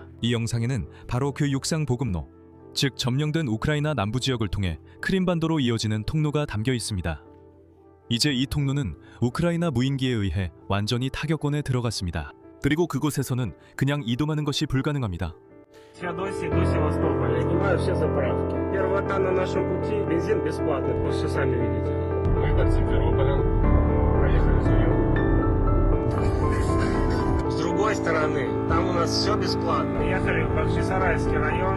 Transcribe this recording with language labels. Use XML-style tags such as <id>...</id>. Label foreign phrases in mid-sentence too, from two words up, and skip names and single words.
<ko>이 영상에는 바로 그 육상 보급로, 즉 점령된 우크라이나 남부 지역을 통해 크림반도로 이어지는 통로가 담겨 있습니다. 이제 이 통로는 우크라이나 무인기에 의해 완전히 타격권에 들어갔습니다. 그리고 그곳에서는 그냥 이동하는 것이 불가능합니다.</ko> <ru>Феодосии до Севастополя. Занимаю все заправки. Первота на нашем пути. Бензин бесплатный. Вы все сами видите. Мы под Симферополем. Проехали Зуев. С другой стороны, там у нас все бесплатно. Ехали в Бахчисарайский район.</ru>